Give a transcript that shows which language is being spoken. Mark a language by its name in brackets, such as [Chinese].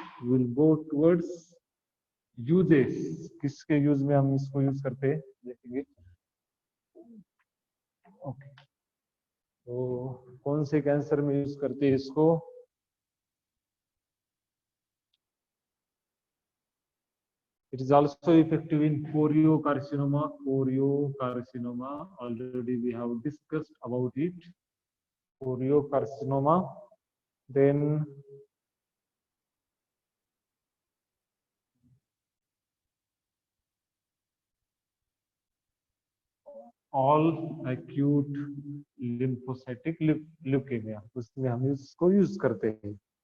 [English] will go towards uses, [Hindi] किसके use में हम इसको यूज करते हैं देखेंगे। ओके, तो कौन से कैंसर में यूज करते हैं इसको? [English] It is also effective in choriocarcinoma. Choriocarcinoma, already we have discussed about it. Choriocarcinoma. Then all acute lymphocytic leukemia, [Hindi] उसमें हम इसको यूज करते हैं।